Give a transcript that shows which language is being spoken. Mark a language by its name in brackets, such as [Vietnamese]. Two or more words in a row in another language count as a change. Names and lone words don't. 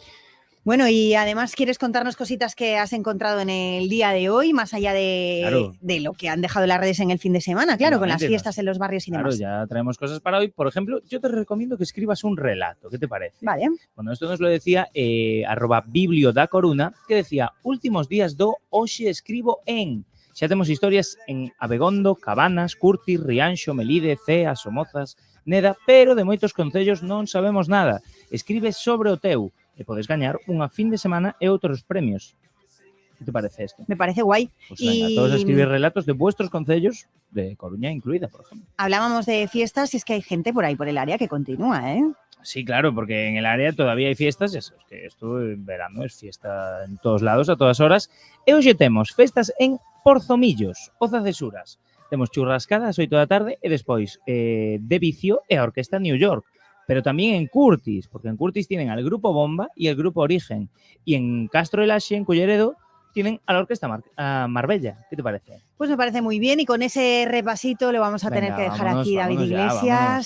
[Spanish] Bueno, y además quieres contarnos cositas que has encontrado en el día de hoy, más allá de lo que han dejado las redes en el fin de semana, claro, con las fiestas en los barrios y demás. Claro, ya traemos cosas para hoy. Por ejemplo, yo te recomiendo que escribas un relato. ¿Qué te parece? Vale. Bueno, esto nos lo decía @bibliodacoruna, que decía: [Galician] últimos días hoxe escribo en... Xa temos historias en Abegondo, Cabanas, Curtis, Rianxo, Melide, Cea, Somozas, Neda, pero de moitos concellos non sabemos nada. Escribe sobre o teu e podes gañar unha fin de semana e outros premios. [Spanish] ¿Qué te parece esto? Me parece guay. Pues venga, todos escribir relatos de vuestros concellos, de Coruña incluida, por ejemplo. Hablábamos de fiestas y es que hay gente por ahí, por el área, que continúa, ¿eh? Sí, claro, porque en el área todavía hai fiestas, ya sabes que esto en verano es fiesta en todos lados, a todas horas. [Galician] E hoxe temos festas en Porzomillos, Oza Cesuras. Temos churrascada ás 8 da tarde e despois de Vicio e a Orquesta New York. [Spanish] Pero también en Curtis, porque en Curtis tienen al Grupo Bomba y el Grupo Origen. Y en Castro de Laxe, en Culleredo, tienen a la Orquesta Marbella. ¿Qué te parece? Pues me parece muy bien y con ese repasito lo vamos a tener que dejar aquí, David Iglesias.